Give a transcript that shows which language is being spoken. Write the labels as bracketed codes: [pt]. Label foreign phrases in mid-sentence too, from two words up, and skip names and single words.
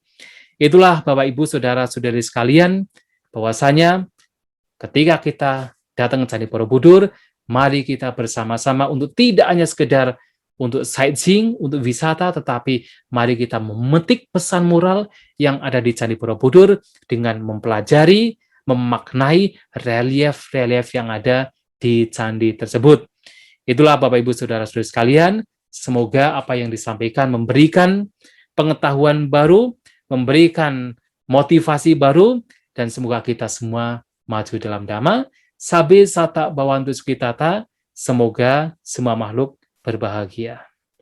[id] Itulah Bapak Ibu saudara-saudari sekalian, bahwasanya ketika kita datang ke Candi Borobudur, mari kita bersama-sama untuk tidak hanya sekedar untuk sightseeing, untuk wisata, tetapi mari kita memetik pesan moral yang ada di Candi Borobudur dengan mempelajari, memaknai relief-relief yang ada di candi tersebut. Itulah Bapak Ibu saudara-saudari sekalian, semoga apa yang disampaikan memberikan pengetahuan baru, memberikan motivasi baru, dan semoga kita semua maju dalam dhamma. [pi] Sabe sata bawantu sukitata, [id] semoga semua makhluk berbahagia.